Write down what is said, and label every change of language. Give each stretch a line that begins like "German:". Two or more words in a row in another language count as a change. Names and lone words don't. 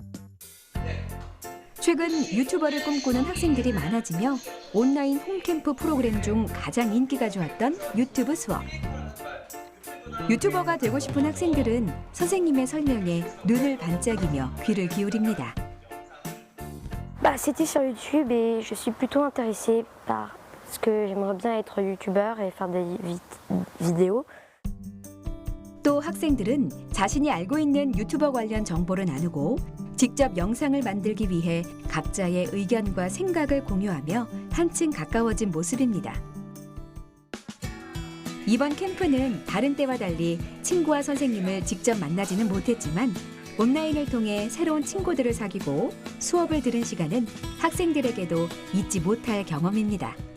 Korean: 최근 유튜버를 꿈꾸는 학생들이 많아지며 온라인 홈캠프 프로그램 중 가장 인기가 좋았던 유튜브 수업. 유튜버가 되고 싶은 학생들은 선생님의 설명에 눈을 반짝이며 귀를 기울입니다.
French: C'était sur YouTube et je suis plutôt intéressée parce que j'aimerais bien être youtubeur et faire des vidéos.
Korean: 또 학생들은 자신이 알고 있는 유튜버 관련 정보를 나누고 직접 영상을 만들기 위해 각자의 의견과 생각을 공유하며 한층 가까워진 모습입니다. 이번 캠프는 다른 때와 달리 친구와 선생님을 직접 만나지는 못했지만 온라인을 통해 새로운 친구들을 사귀고 수업을 들은 시간은 학생들에게도 잊지 못할 경험입니다.